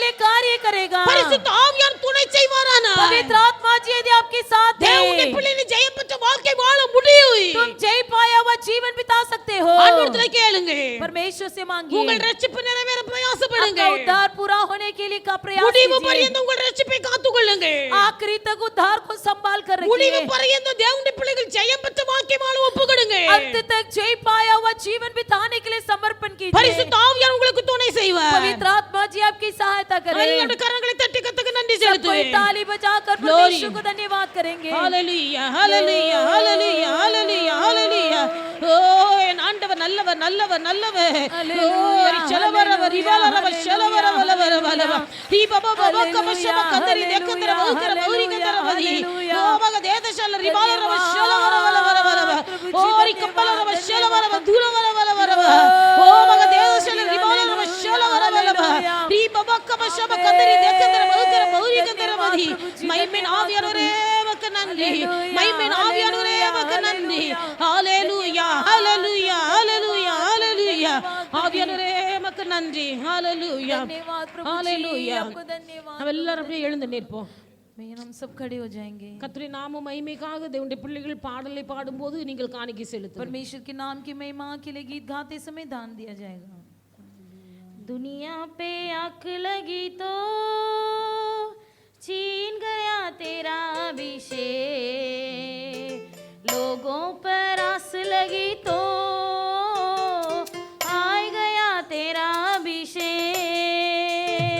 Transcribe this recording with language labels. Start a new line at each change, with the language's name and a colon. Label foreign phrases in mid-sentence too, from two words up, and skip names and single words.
Hindi: कार्य करेगा।
Tamil: பரிசுத்த ஆவியார் துணை செய்வாரானா
Hindi: पवित्र आत्मा जी यदि आपके साथ
Tamil: தேவனுடைய
Hindi: है,
Tamil: பிள்ளைகளை ஜெயம் பெற்ற வாழ்க்கை வாழ முடியும்
Hindi: तुम जय पाया हुआ जीवन बिता सकते हो।
Tamil: ஆண்டவரத்துல கேளுங்க
Hindi: परमेश्वर से मांगिए,
Tamil: உங்கள் ரட்சிப்பு நிறைவேற பிரயாசப்படுங்க
Hindi: आपका उद्धार पूरा होने के लिए का प्रयास
Tamil: முடிவு
Hindi: कीजिए।
Tamil: பரியந்தம் உங்கள் ரட்சிப்பை காத்துக்கொள்ளுங்க
Hindi: आखिरी तक उद्धार को संभाल कर
Tamil: முடிவு
Hindi: रखिए।
Tamil: பரியந்தம் தேவனுடைய பிள்ளைகள் ஜெயம் பெற்ற வாழ்க்கை வாழ ஒப்புக்கொடுங்க
Hindi: अंत तक जय पाया हुआ जीवन बिताने के लिए समर्पण कीजिए।
Tamil: பரிசுத்த ஆவியார் உங்களுக்கு துணை செய்வார்
Hindi: पवित्र आत्मा जी आपकी सहायता करे।
Tamil: எல்லாரும் கரங்களை தட்டி கர்த்தருக்கு நன்றி
Hindi: सबको
Tamil: செலுத்துவேன்
Hindi: ताली बजाकर Glory. परमेश्वर को धन्यवाद करेंगे।
Tamil: ஹalleluya ஹalleluya ஹalleluya ஹalleluya ஹalleluya ஓ என் ஆண்டவர் நல்லவர் நல்லவர் நல்லவர் ஓ செலவரவர் இவலரவர் செலவரவலவலவலவ தீபபபப கபஷப கந்தரி தேக்கந்தர வௌகர பௌரிகந்தரவதி ஓ மக தேதசல ரிபாலரவ செலவரவலவலவ ஓ ரிகம்பலரவ செலவரவ தூரவலவலவலவ ஓ மக தேதசல ரிபாலரவ செலவரவலவ தீபபப கபஷப கந்தரி தேக்கந்தர வௌகர பௌரிகந்தரவதி மைமேன் ஆவியானவரே உமக்கு நன்றி மைமேன் ஆவியானவரே உமக்கு நன்றி ஹalleluya ஹalleluya ஹalleluya ஹalleluya ஆவியானவரே உமக்கு நன்றி ஹalleluya
Hindi: धन्यवाद प्रभु जी,
Tamil: ஹalleluya
Hindi: आपको धन्यवाद।
Tamil: நாம் எல்லாரும் அப்படியே எழுந்து நிற்போம்
Hindi: भैया हम सब खड़े हो जाएंगे।
Tamil: கர்த்தருடைய நாம மகிமைக்காக தேவனுடைய பிள்ளைகள் பாடலை பாடும்போது நீங்கள் காணிக்கை செலுத்துங்கள்
Hindi: परमेश्वर के नाम की महिमा के लिए गीत गाते समय दान दिया जाएगा। दुनिया पे आग लगी तो छीन गया तेरा अभिषेक, लोगों पर आस लगी तो आए गया तेरा अभिषेक।